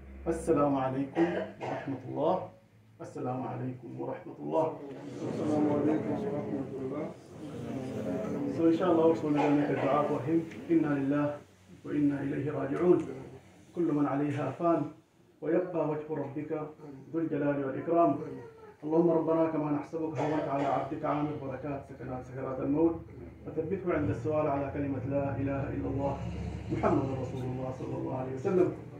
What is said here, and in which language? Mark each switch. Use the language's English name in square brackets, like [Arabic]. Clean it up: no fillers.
[Arabic] السلام عليكم ورحمة الله. السلام عليكم ورحمة الله. السلام عليكم ورحمة الله. [English] So inshallah we're going to make a dua for him. [Arabic] إنا لله وإنا إليه راجعون. كل من عليها فان ويبقى وجه ربك ذو الجلال والإكرام. اللهم ربنا كما نحسبك هونت على عبدك عامر بركات سكرات الموت فثبته عند السؤال على كلمة لا إله إلا الله محمد رسول الله صلى الله عليه وسلم.